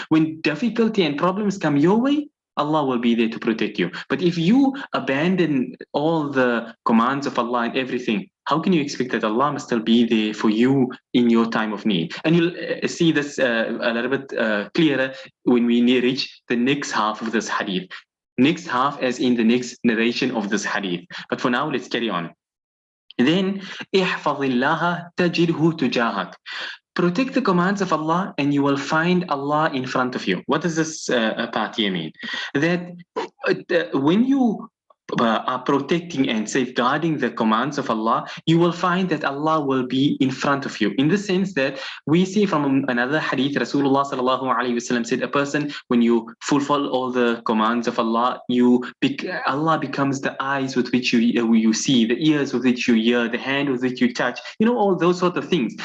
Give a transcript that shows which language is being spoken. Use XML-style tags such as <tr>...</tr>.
<en>When difficulty and problems come your way, Allah will be there to protect you. But if you abandon all the commands of Allah and everything, how can you expect that Allah must still be there for you in your time of need? And you'll see this a little bit clearer when we reach the next half of this hadith. Next half as in the next narration of this hadith. But for now, let's carry on.</en> <ar>Then, احفظ الله تجده تجاهك.</ar> <en>Protect the commands of Allah and you will find Allah in front of you. What does this part here mean? That when you are protecting and safeguarding the commands of Allah, you will find that Allah will be in front of you. In the sense that we see from another hadith, Rasulullah sallallahu alaihi wasallam said, a person, when you fulfill all the commands of Allah, Allah becomes the eyes with which you see, the ears with which you hear, the hand with which you touch, all those sort of things.</en>